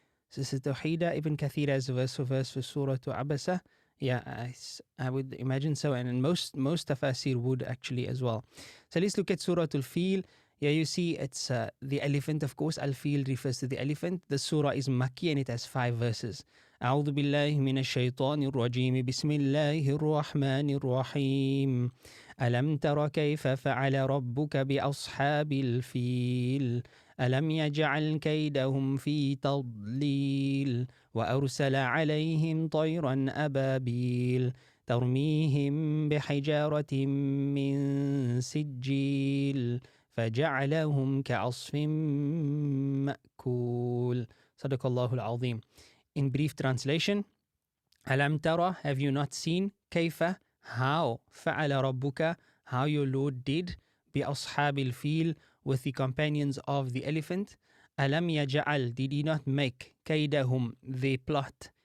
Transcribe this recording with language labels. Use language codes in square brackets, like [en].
[en] Sister Tawheeda, Ibn Kathir has a verse for Surah to Abasa. Yeah, I would imagine so, and most tafasir would actually as well. So let's look at Surah Al-Fil. Yeah, you see it's the elephant, of course. Al-Fil refers to the elephant. The surah is Makki and it has 5 verses. [ar] أعوذ بالله من الشيطان الرجيم بسم الله الرحمن الرحيم ألم تر كيف فعل ربك بأصحاب الفيل ألم يجعل كيدهم في تضليل وأرسل عليهم طيرا أبابيل ترميهم بحجارة من سجيل فجعلهم كعصف مأكول صدق الله العظيم. [en] In brief translation, Alam tara, have you not seen? Kaifa, how? Fa'ala rabbuka, how your Lord did. Bi ashabil fil, with the companions of the elephant. Alam yaja'al, did he not make? Kaidahum, their plot.